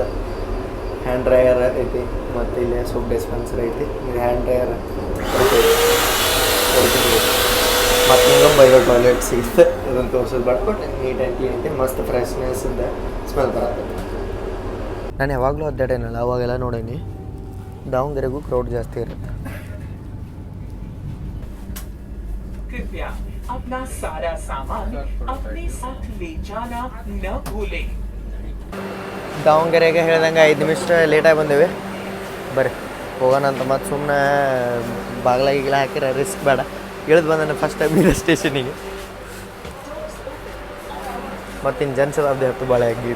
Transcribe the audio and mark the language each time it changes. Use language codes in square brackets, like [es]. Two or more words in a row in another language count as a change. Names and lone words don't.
[en] hand dryer [kn] ಐತಿ, ಮತ್ತು ಇಲ್ಲೇ [en] soap dispenser [kn] ಐತಿ. ಇದು [en] hand dryer [kn] ಮತ್ತು ಹಿಂಗೆ ಬೈರೋ ಟಾಯ್ಲೆಟ್ ಸಿಗುತ್ತೆ ಇದನ್ನು ತೋರಿಸೋದು ಬೇಡ. [en] but neat and clean [kn] ಐತೆ, ಮಸ್ತ್ ಫ್ರೆಶ್ನೆಸ್ಸಿಂದ ಸ್ಮೆಲ್ ಬರತ್ತೆ. ನಾನು ಯಾವಾಗಲೂ ಅಡ್ಡಾಡೇನಲ್ಲ ಅವಾಗೆಲ್ಲ ನೋಡೀನಿ ದಾವಣಗೆರೆಗೂ ಕ್ರೌಡ್ ಜಾಸ್ತಿ ಇರುತ್ತೆ. [hi] कृपया अपना सारा सामान अपने साथ ले जाना न भूलें। [kn] ದಾವಣಗೆರೆಗೆ ಹೇಳ್ದಂಗೆ 5 ನಿಮಿಷ ಲೇಟಾಗಿ ಬಂದೇವೆ. ಬರ್ರಿ ಹೋಗೋಣ ಅಂತ. ಮತ್ತು ಸುಮ್ಮನೆ ಬಾಗಿಲಾಗಿಲ್ಲ ಹಾಕಿರ ರಿಸ್ಕ್ ಬೇಡ. ಇಳಿದು ಬಂದ [en] first time [kn] ಇರೋ ಸ್ಟೇಷನಿಗೆ. ಮತ್ತು ಇನ್ನು ಜನ್ಸದಾಬ್ದೆ ಹತ್ತು ಭಾಳ ಆಗಿತ್ತು.